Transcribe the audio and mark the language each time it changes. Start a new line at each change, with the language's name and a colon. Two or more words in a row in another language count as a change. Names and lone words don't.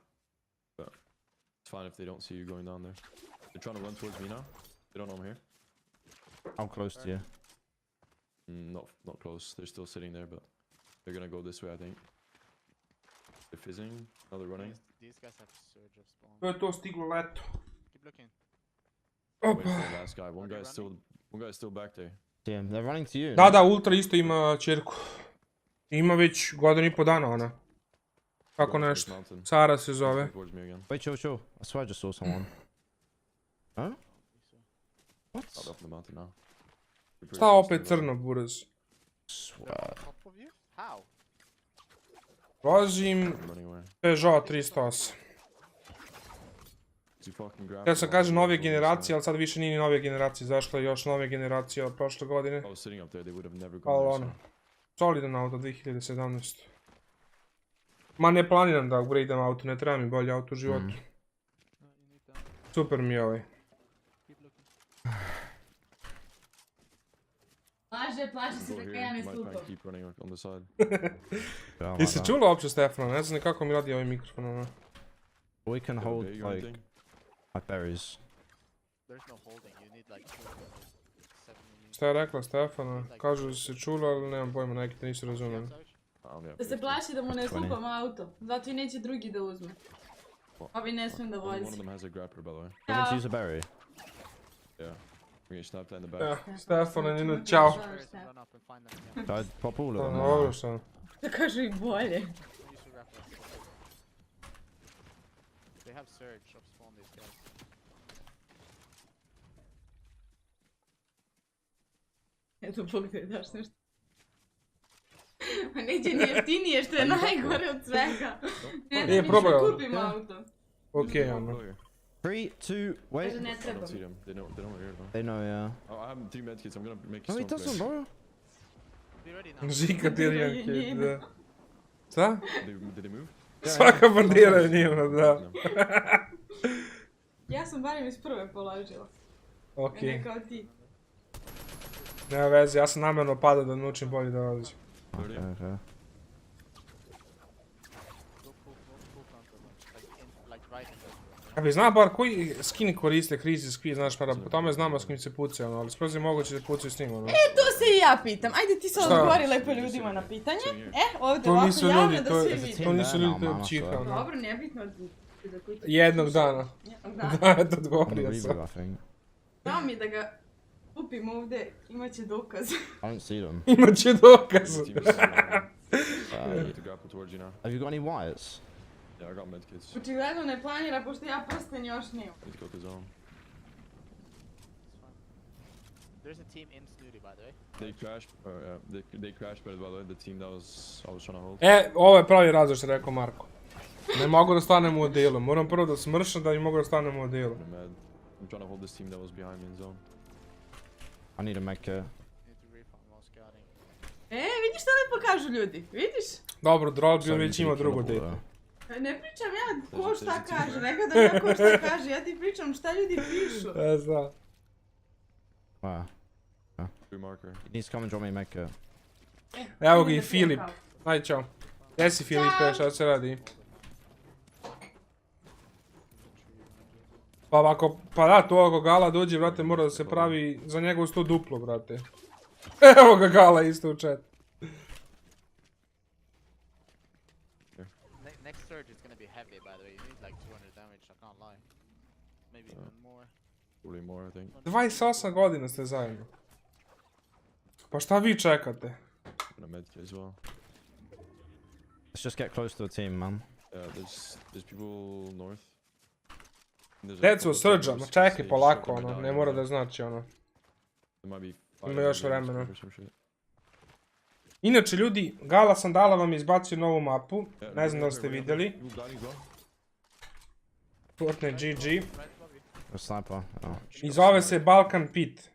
English: But it's fine if they don't see you going down there. They're trying to run towards me now. They don't know I'm here. How close to you? Not close. They're still sitting there, but they're gonna go this way, I think. They're fizzing. Now they're running. These guys have surge of spawn.
Serbian: To je to, stiglo leto.
English: Keep looking. Wait for the last guy. One guy's still back there. Damn, they're running to you.
Serbian: Da, Ultra isto ima čerku. Ima već godinu i po dana ona. Kako nešto. Sara se zove.
English: Wait, chill. I swear I just saw someone. Huh? What? Up the mountain now.
Serbian: Šta opet crno, buraz?
English: Swear. How?
Serbian: Vozim Peugeot 308. Ja sam kažem nove generacije, ali sad više nije ni nove generacije. Zašla je još nove generacije od prošle godine. Ali ono, solidan auto 2017. Ma ne planiram da upgradeam auto, ne treba mi bolje auto u životu. Super mi je ovaj. Plaže se da kaj ja ne slupam. Jesi čula uopće Stefana? Ne znam kako mi radi ovaj mikrofon, ono.
English: We can hold, like berries.
Serbian: Šta je rekla Stefana? Kažu da se čula, ali nemam pojma, neki te nisu razumeli. Da se plaši da mu ne slupam auto, zato i neće drugi da uzme. Ovi ne smijem da vozi.
English: Want to use a berry?
Serbian: Stefana, Nino, čao. Daj,
English: pop all of them.
Serbian: Dobro sam. Da kažu i bolje.
English: They have surge of spawn these guys.
Serbian: Eto, pogledaj, daš nešto. Ma neće ni jeftinije, što je najgore od svega. Nije probao. Kupim auto. Okej, ono.
English: 3, 2, wait.
Serbian: Kaže ne
English: I
Serbian: treba.
English: don't see them. They know we're here, though. They know, yeah. Oh, I have 3 medkits. I'm gonna make a No, he stone doesn't, flare. bro. Be ready now.
Serbian: Žika Tirjanke, da. Šta?
English: Did they move?
Serbian: Svaka bandira je njima, da.
English: No.
Serbian: Ja sam barem iz prve položila. Okej. Ne kao ti. Nema veze, ja sam namjerno padao da naučim bolje da vozim. Okay. Ja bi znao bar koji skin koriste krizi skin, znaš, pa po tome znamo s kim se puca, ono, ali skroz je moguće da pucaju s njim, ono. To se i ja pitam. Ajde ti se odgovori lepo ljudima na pitanje. Ovdje To ovako nisu javno ljudi, da svi vidi. to nisu ljudi, to je pčiha, ono. Dobro, nebitno. Jednog dana. Jednog dana. Da, eto, odgovorio sam. Dao mi da ga kupim ovdje, imat će dokaz.
English: I don't see them.
Serbian: Imat će dokaz.
English: Have you got any wires? Yeah, I got medkits.
Serbian: Očigledno ne planira, pošto ja prsten još nemam.
English: Need to go to zone. There's a team in Snooty, by the way. They crashed. They crashed, but by the way, the team that I was trying to hold.
Serbian: Ovo je pravi razlog što je rekao Marko. Ne mogu da stanem u delu, moram prvo da smršam da bi mogu da stanem u delu.
English: I'm trying to hold this team that was behind me in zone. I need a mech kit.
Serbian: Vidiš što lepo kažu ljudi, vidiš? Dobro, Droll bi već imao drugo delu. Ne pričam ja ko šta kaže, nekada ja ko šta kaže, ja ti pričam šta ljudi pišu. Ja znam.
English: Wow. He needs to come and drop me a mech kit.
Serbian: Evo ga i Filip. Ajde, čao. Gdje si Filipe, šta se radi? Pa da, to ako Gala dođe, brate, mora da se pravi za njegov 100 duplo, brate. Evo ga Gala isto u chat.
English: Next surge is gonna be heavy, by the way. You need like 200 damage, I can't lie. Maybe even more. Probably more, I think.
Serbian: 28 godina ste zajedno. Pa šta vi čekate?
English: And a medkit as well. Let's just get close to the team, man. Yeah, there's people north.
Serbian: Deco, srđa, ma čekaj polako, ono, ne mora da znači, ono. Ima još vremena. Inače, ljudi, Gala Sandala vam je izbacio novu mapu, ne znam da li ste vidjeli. Fortnite GG. I zove se Balkan Pit.